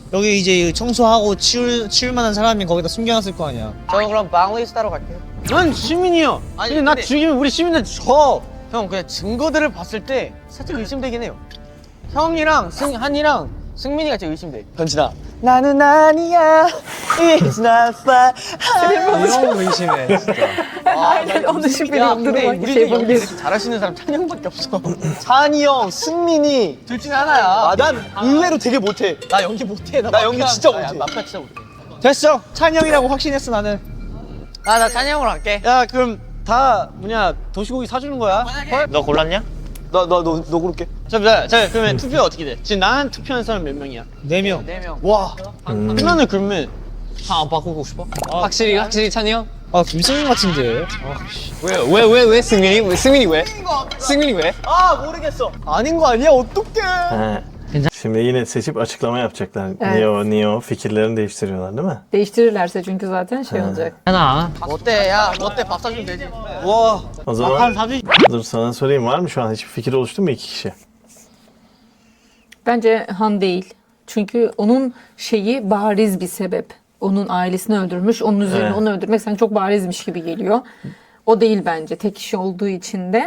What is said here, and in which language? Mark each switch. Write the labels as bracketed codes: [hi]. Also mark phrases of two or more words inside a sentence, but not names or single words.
[ko] 여기 이제 청소하고 치울 만한 사람이 거기다 숨겨놨을 거 아니야. 저는 그럼 박리스타로 갈게요. 난 시민이야. 아니, 근데 나 근데- 죽이면 우리 시민들 져. 형 그냥 증거들을 봤을 때 살짝 의심되긴 해요. 형이랑 한이랑 승민이가 제일 의심돼. 현진아. 나는 아니야. [en] It's not fun. [ko] 이런 의심해, 진짜. [tr] Aynen onu şimdi [ko] 야 근데 [tr] duruma [ko] 우리 [tr] şey [ko] 중에 연기 [tr] yapabiliriz. [ko] 잘하시는 사람 찬영밖에 없어. 찬이 형, 승민이. 둘 중에 하나야. 아, 난 의외로 되게 못해. 나 연기 못해. 나 연기 진짜 못해. 마피아 진짜 못해. 됐어. 찬이 형이라고 확신했어 나는. 나 찬이 형으로 할게. 야 그럼 다 뭐냐 도시고기 사주는 거야? 너 골랐냐? 너 고를게. 자 그러면 투표 어떻게 돼? 지금 나한 투표한 사람 몇 명이야? 4명. 4명. 와. 끝나는 그러면 다 안 바꾸고 싶어? 확실히 찬이 형? 아 김승민 같은데. 왜 승민이? 왜? 승민이 왜? 아 모르겠어. 아닌 거 아니야? 어떡해. [tr] Şimdi yine seçip açıklama yapacaklar. Evet. Niye o fikirlerini değiştiriyorlar değil mi? Değiştirirlerse çünkü zaten şey olacak. [ko] 어때 밥 사주면 되지. 와. [tr] O zaman dur sana sorayım, var mı şu an hiçbir fikir oluştu mu 2 kişi? Bence Han değil. Çünkü onun şeyi bariz bir sebep. Onun ailesini öldürmüş, onun üzerine Evet. onu öldürmek sanki çok barizmiş gibi geliyor. O değil bence. Tek kişi olduğu için de.